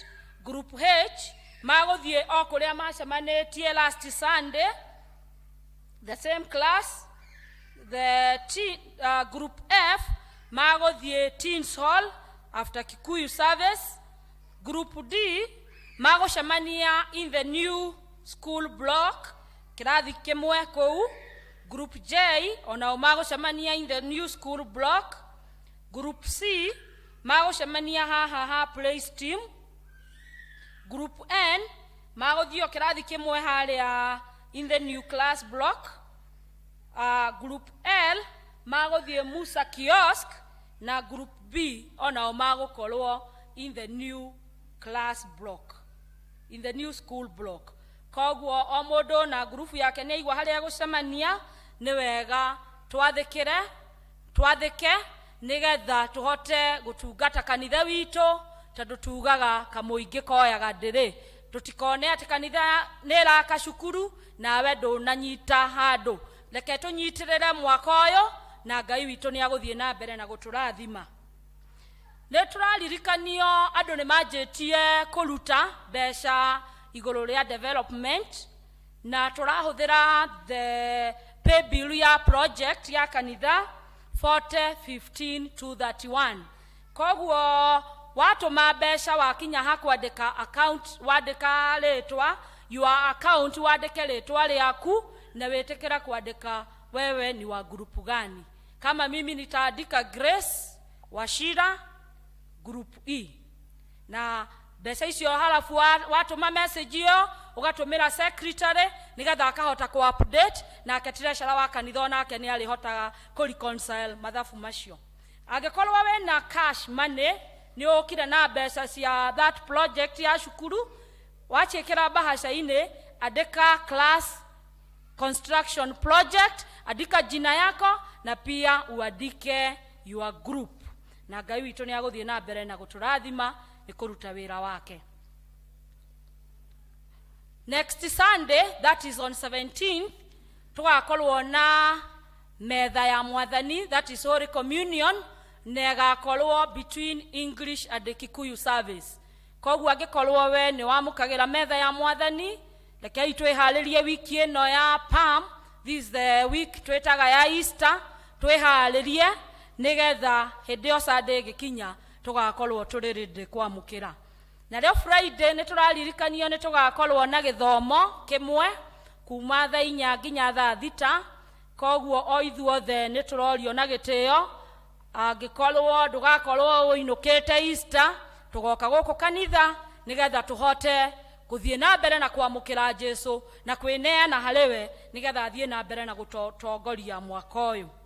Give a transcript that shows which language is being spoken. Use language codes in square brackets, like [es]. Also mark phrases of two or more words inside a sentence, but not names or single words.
[en] Group H [ki] magũthiĩ o kũrĩa macemanĩtie [en] last Sunday, the same class. The Group F magũthiĩ Teens Hall after Kikuyu service. Group D magũcemania in the new school block [ki] kĩrathi kĩmwe kũu. [en] Group J [ki] onao magũcemania [en] in the new school block. [ki] Group C magũcemania haha [en] praise team. Group N [ki] magũthiĩ kĩrathi kĩmwe harĩa [en] in the new class block. Group L [ki] magũthiĩ Musa kiosk, na Group B onao magũkorwo [en] in the new class block, in the new school block. [ki] Koguo o mũndũ na group yake nĩ aigua harĩa gũcemania. Nĩ wega twathĩke nigetha tuhote gũtungata kanitha witũ, tondũ tugaga kamũingĩ koyaga ndĩrĩ. Tũtikone atĩ kanitha nĩ ĩraka cukuru nawe ndũnanyita handũ. Reke tũnyitĩrĩre mwaka ũyũ na Ngai witũ nĩ agũthiĩ na mbere na gũtũrathima. Nĩ tũraririkanio andũ nĩ manjĩtie kũruta mbeca igũrũ rĩa development, na tũrahũthĩra [en] the pay bill [ki] ya project ya kanitha 40:15-31. Koguo watũma mbeca wakinya hakwandĩka account, wandĩka rĩtwa [en] your account, [ki] wandĩke rĩtwa rĩaku na wĩtĩkĩra kwandĩka wewe ni wa grupu gani. [sw] Kama mimi nitaandika Grace Washira group E, [ki] na mbeca icio halafu watũma message iyo ũgatũmĩra secretary nigetha akahota kũ update, na aketĩrecera wa kanitha nake nĩ arĩhotaga kũ reconcile mathabu macio. Angĩkorwo wĩna [en] cash money [ki] nĩ ũkire na mbeca cia [en] that project [ki] ya cukuru, waciĩkĩra bahasha-inĩ andĩka [en] class construction project, [sw] andika jina yako na pia uandike [en] your group, [ki] na Ngai witũ nĩ agũthiĩ na mbere na gũtũrathima nĩ kũruta wĩra wake. [en] Next Sunday, that is on 17th, [ki] tũgakorwo na metha ya mwathani, [en] that is Holy Communion, [ki] na ĩgakorwo [en] between English and the Kikuyu service. [ki] Koguo angĩkorwo we nĩ wamũkagĩra metha ya mwathani, rekei twĩharĩrie wiki ĩno ya Palm, [en] this is the week [ki] twĩtaga ya Easter, twĩharĩrie nigetha hĩndĩ ĩyo Sunday ĩgĩkinya tũgakorwo tũrĩ ready kwamũkĩra. Na rĩo Friday nĩ tũraririkanio nĩ tũgakorwo na gĩthomo kĩmwe kuma thaa 4 nginya thaa 6. Koguo o ithuothe nĩ tũrorio na gĩtĩo, angĩkorwo ndũgakorwo ũinũkĩte Easter, tũgoka gũkũ kanitha nigetha tũhote gũthiĩ na mbere na kwamũkĩra Jesũ na kwĩneana harĩwe nigetha athiĩ na mbere na gũtongoria mwaka ũyũ.